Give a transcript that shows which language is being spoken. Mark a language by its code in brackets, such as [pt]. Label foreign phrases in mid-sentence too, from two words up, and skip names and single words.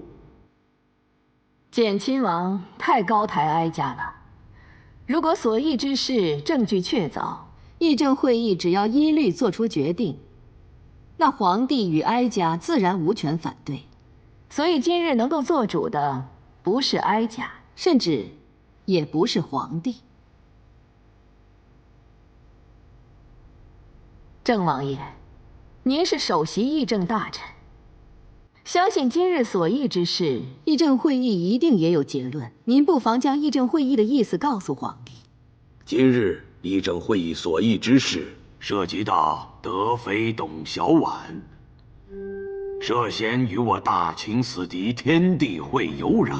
[zh] 簡親王太高抬哀家了。如果所議之事證據確鑿，議政會議只要依律做出決定，那皇帝與哀家自然無權反對。所以今日能夠做主的，不是哀家，甚至也不是皇帝。郑王爺，您是首席议政大臣，相信今日所议之事，議政會議一定也有結論。您不妨將議政會議的意思告訴皇帝。今日議政會議所議之事，涉及到德妃董小宛涉嫌与我大秦死敌天地会有染。